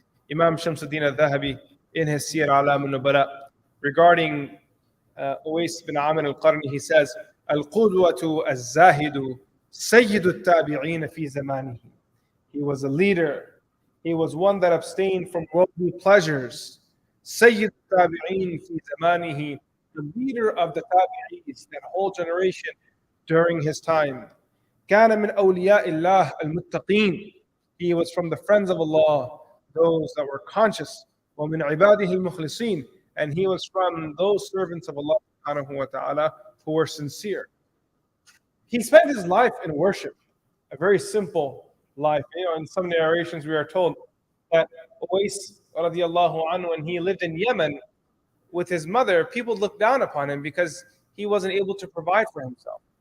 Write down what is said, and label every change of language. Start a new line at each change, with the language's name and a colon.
English: Imam Shamsuddin al-Dhahabi in his Siyar A'lam al-Nubala regarding Uwais bin Amir al-Qarni, he says,
Arabic: Al-Qudwatu al-Zahidu Sayyidu al-Tabi'een fi zamanihi.
English: He was a leader. He was one that abstained from worldly pleasures.
Arabic: Sayyid al-Tabi'een fi zamanihi,
English: the leader of the Tabi'ees, that whole generation during his time.
Arabic: كان من أولياء الله المتقين.
English: He was from the friends of Allah, those that were conscious.
Arabic: ومن عباده المخلصين.
English: And he was from those servants of Allah subhanahu wa ta'ala who were sincere. He spent his life in worship, a very simple life. In some narrations we are told that Uwais radiallahu anhu, when he lived in Yemen with his mother, people looked down upon him because he wasn't able to provide for himself.